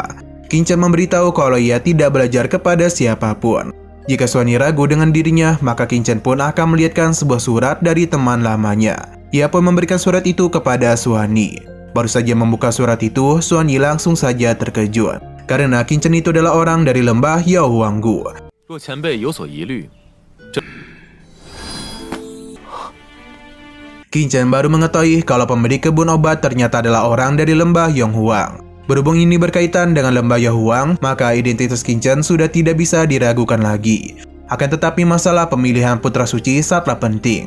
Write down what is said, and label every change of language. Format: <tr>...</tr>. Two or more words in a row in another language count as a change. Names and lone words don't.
<id>Qin Chen memberitahu kalau ia tidak belajar kepada siapapun. Jika Xuan Yi ragu dengan dirinya, maka Qin Chen pun akan melihatkan sebuah surat dari teman lamanya. Ia pun memberikan surat itu kepada Xuan Yi. Baru saja membuka surat itu, Xuan Yi langsung saja terkejut. Karena Qin Chen itu adalah orang dari lembah Yaohuanggu.</id> <zh>若前辈有所疑虑，</zh> <id>Qin Chen baru mengetahui kalau pemberi kebun obat ternyata adalah orang dari lembah Yonghuang. Berhubung ini berkaitan dengan lembah Yaohuang, maka identitas Qin Chen sudah tidak bisa diragukan lagi. Akan tetapi masalah pemilihan putra suci sangatlah penting.</id>